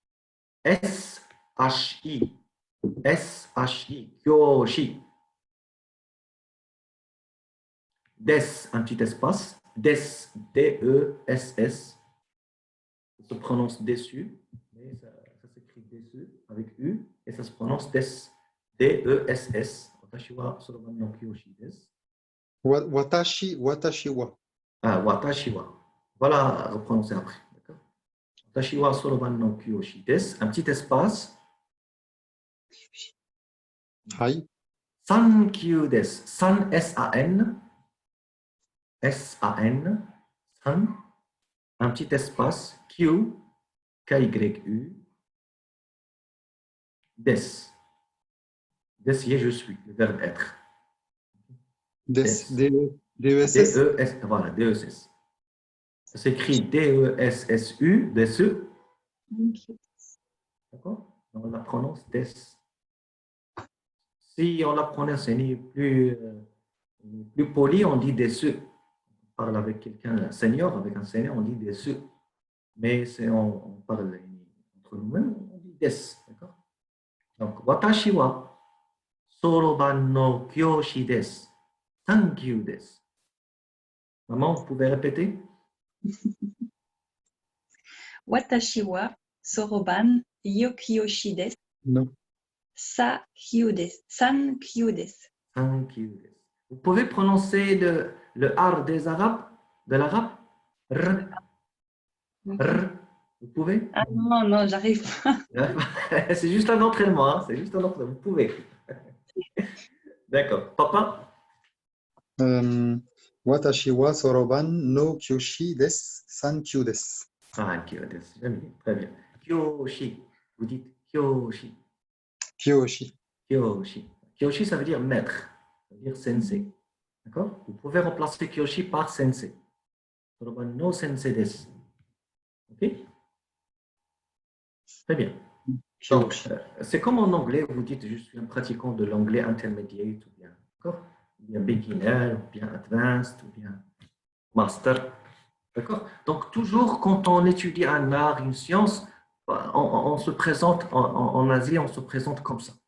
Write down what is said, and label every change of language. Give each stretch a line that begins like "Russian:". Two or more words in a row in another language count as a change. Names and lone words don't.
French: S-H-I S-H-I Kyoshi Des un petit espace Des D-E-S-S ça se prononce dessus mais ça s'écrit dessus avec U et ça se prononce des D-E-S-S
Japanese: 私はそろばんの教師です. 私は. Ah, 私は.
French: Voilà, reprononcer après. D'accord.
Japanese: 私はそろばんの教師です.
French: Un petit espace. Hai.
Japanese: サンキューです。サン,
French: S-A-N. S-A-N. San. Un petit espace. Q. K-Y-U. Des. Des, je suis. Le verbe être. D-E-S-S. D-E-S. Voilà, D-E-S-S. Ça s'écrit D-E-S-S-U. Des. D'accord. On la prononce des. Si on la prononce plus poli, on dit des. On parle avec quelqu'un, un senior, avec un senior, on dit des. Mais si on parle entre nous-mêmes, on dit des. D'accord. Donc,
Japanese: 私はそろばんの教師です.
English: Thank you desu.
French: Maman, vous pouvez répéter?
Japanese: 私はそろばんよ教師です.
French: Non.
Japanese: サキューです. サンキューです.
English: Thank you desu.
French: Vous pouvez prononcer le R des Arabes, de l'arabe? R, R. Vous pouvez? Ah non, non, j'arrive pas. C'est juste un entraînement, hein? C'est juste un entraînement. Vous pouvez. D'accord. Papa?
Japanese: 私はそろばんの教師です. サンキューです.
French: Ah, Kyoshi. J'aime bien. Très bien. Kyoshi. Vous dites Kyoshi. Kyoshi. Kyoshi. Kyoshi, ça veut dire maître. Ça veut dire sensei. D'accord? Vous pouvez remplacer Kyoshi par sensei.
Japanese: そろばんの先生です.
French: OK? Très bien. Donc, Kyoshi. c'est comme en anglais, vous dites je suis un pratiquant de l'anglais intermediate, ou bien, d'accord? Ou bien beginner, ou bien advanced, ou bien master. D'accord? Donc, toujours quand on étudie un art, une science, on se présente, en Asie, on se présente comme ça.